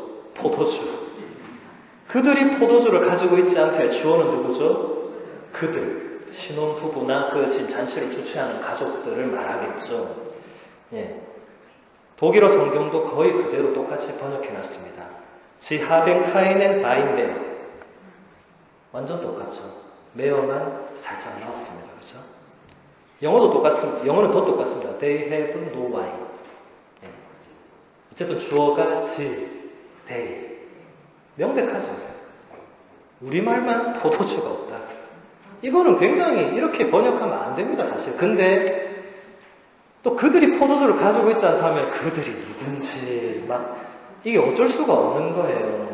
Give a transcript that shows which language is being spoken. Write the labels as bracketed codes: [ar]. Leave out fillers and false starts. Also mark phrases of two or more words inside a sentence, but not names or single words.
[ko] 포도주. 그들이 포도주를 가지고 있지 않다의 주어는 누구죠? 그들. 신혼부부나 그 지금 잔치를 주최하는 가족들을 말하겠죠. 독일어 성경도 거의 그대로 똑같이 번역해놨습니다. [de] Sie haben keinen Wein mehr. [ko] 완전 똑같죠. 매어만 살짝 나왔습니다. 그렇죠? 영어도 똑같습니다. 영어는 더 똑같습니다. [en] They have no wine. [ko] 어쨌든 주어가 they. 명백하죠. 우리말만 포도주가 없다. 이거는 굉장히 이렇게 번역하면 안 됩니다, 사실. 근데 또 그들이 포도주를 가지고 있지 않다면 그들이 누군지 이게 어쩔 수가 없는 거예요.